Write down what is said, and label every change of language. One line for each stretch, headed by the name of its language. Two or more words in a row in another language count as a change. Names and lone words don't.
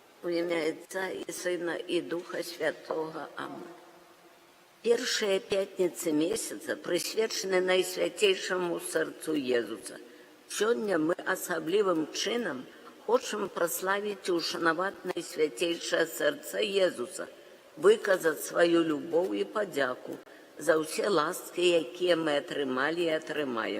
Ukrainian: ім'я Отця і Сина і Духа Святого. Аминь.
Belarusian: Першая пятница месяца прысвечаны Найсвятейшаму Сэрцу Езуса. Сёння мы асаблівым чынам хочам праславіць і ушанаваць Найсвятейшае Сэрца Езуса, выказаць сваю любоў і падзяку за ўсе ласкі, якія мы атрымалі і атрымаем.